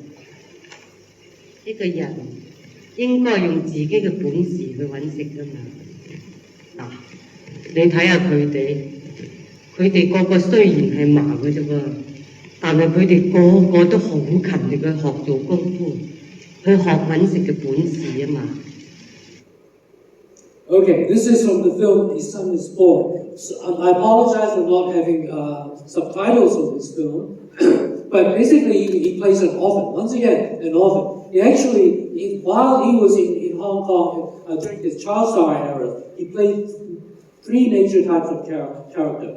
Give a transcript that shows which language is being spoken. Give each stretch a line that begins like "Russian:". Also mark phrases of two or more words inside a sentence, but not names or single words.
Cantonese: 一個人應該用自己嘅本事去揾食㗎嘛。嗱，你睇下佢哋個個雖然係盲嘅啫喎，但係佢哋個個都好勤力去學做功夫，去學揾食嘅本事啊嘛。
English: Okay, this is from the film His Son is Born. So, I apologize for not having subtitles of this film, but basically he plays an orphan. Once again, an orphan. While he was in Hong Kong during his child star era, he played three major types of character.